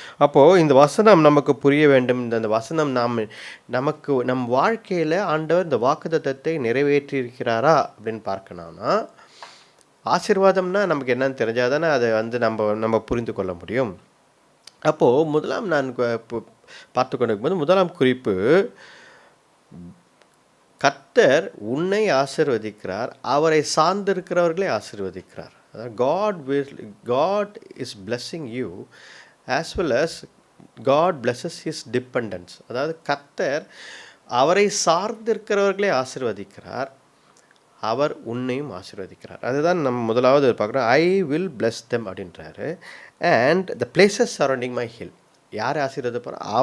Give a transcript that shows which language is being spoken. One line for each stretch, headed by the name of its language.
Tamil: அப்போது இந்த வசனம் நமக்கு புரிய வேண்டும். இந்த வசனம் நம் வாழ்க்கையில் ஆண்டவர் இந்த வாக்குத்தத்தத்தை நிறைவேற்றி இருக்கிறாரா அப்படின்னு பார்க்கணும்னா, ஆசீர்வாதம்னா நமக்கு என்னன்னு தெரிஞ்சால் தானே அதை நம்ம புரிந்து கொள்ள முடியும். அப்போது முதலாம் நான் பார்த்து கொண்டிருக்கும்போது முதலாம் குறிப்பு, கர்த்தர் உன்னை ஆசீர்வதிக்கிறார், அவரை சார்ந்திருக்கிறவர்களை ஆசீர்வதிக்கிறார்.
English: அதாவது God is blessing you as well as God blesses his dependents.
Tamil: அதாவது கர்த்தர் அவரை சார்ந்திருக்கிறவர்களை ஆசீர்வதிக்கிறார், அவர் உன்னையும் ஆசீர்வதிக்கிறார். அதுதான் நம்ம முதலாவது பார்க்குறோம்.
English: I will bless them
Tamil: அப்படின்றாரு.
English: And the places surrounding my hill.
Tamil: யார் ஆசீர்வதிப்பார்?